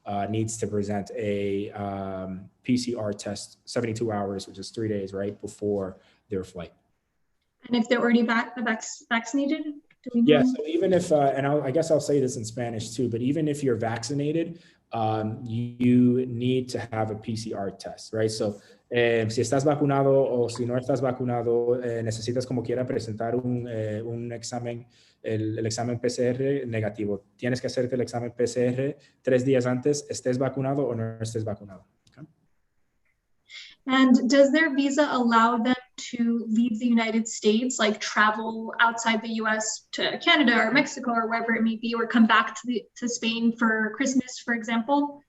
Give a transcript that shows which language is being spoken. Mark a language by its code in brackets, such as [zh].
[en] Needs to present a PCR test 72 hours, which is 3 days, right, before their flight. And if they're already vaccinated? Do we know? Yeah, so even if, and I guess I'll say this in Spanish too, but even if you're vaccinated, you need to have a PCR test, right? [es] So, si estás vacunado o si no estás vacunado, necesitas como quiera presentar un examen, el examen PCR negativo. Tienes que hacerte el examen PCR 3 días antes, estés vacunado o no estés vacunado. [en] Okay? And does their visa allow them to leave the United States, like travel outside the US to Canada or Mexico or wherever it may be, or come back to Spain for Christmas, for example?